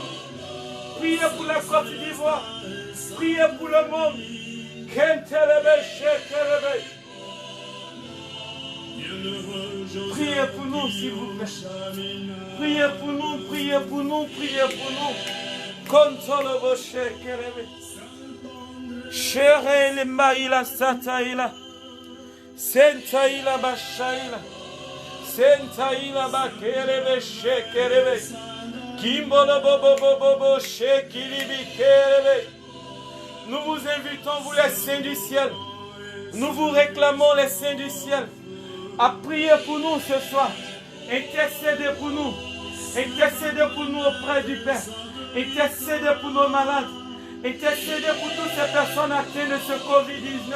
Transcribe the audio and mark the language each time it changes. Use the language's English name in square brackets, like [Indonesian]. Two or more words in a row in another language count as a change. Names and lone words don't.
[French] Priez pour la Côte d'Ivoire. Priez pour le monde. Kentelebe Shekelebe. bienheureux Joseph, Priez pour nous, s'il vous plaît. Chamina, Priez pour nous, priez pour nous, priez pour nous. Contre Shekelebe. Shere Maïla Sataïla. Sentaïla Bashaïla. Sentaïla Bakelebe Shekelebe. Kimbolo Bobo Bobo Shekilibi Kelebe. Nous vous invitons, vous les saints du ciel. Nous vous réclamons, les saints du ciel, à prier pour nous ce soir. Intercédez pour nous. Intercédez pour nous auprès du Père. Intercédez pour nos malades. Intercédez pour toutes ces personnes atteintes de ce Covid-19.